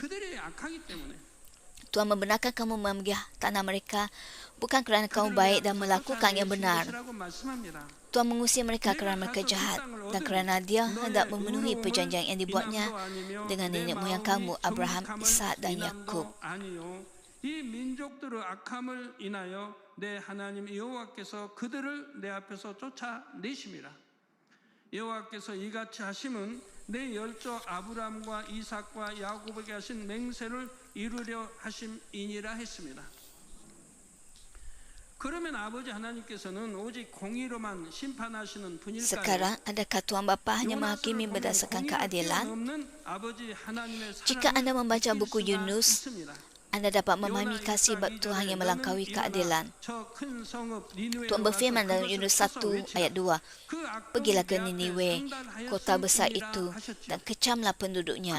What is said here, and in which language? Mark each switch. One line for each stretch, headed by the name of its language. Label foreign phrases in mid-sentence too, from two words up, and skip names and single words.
Malay: Tuhan membenarkan kamu mengambil tanah mereka bukan kerana kamu baik dan melakukan yang benar. Tuhan mengusir mereka kerana mereka jahat dan kerana dia hendak memenuhi perjanjian yang dibuatnya dengan nenek moyang kamu, Abraham, Ishak dan Yakub.
Korean: 이 민족들의 악함을 인하여 내 하나님 여호와께서 그들을 내 앞에서 쫓아내심이라. 여호와께서 이같이 하심은 내 열조 아브람과 이삭과 야곱에게 하신 맹세를 이루려 하심이니라 했습니다. 그러면 아버지 하나님께서는 오직 공의로만 심판하시는 분일까요?
Malay: Sekarang, adakah Tuhan Bapa hanya menghakimi berdasarkan keadilan? Jika anda membaca buku Yunus, anda dapat memahami kasih bab Tuhan yang melampaui keadilan. Tuhan berfirman dalam Yunus 1 ayat 2, pergilah ke Niniwe, kota besar itu, dan kecamlah penduduknya.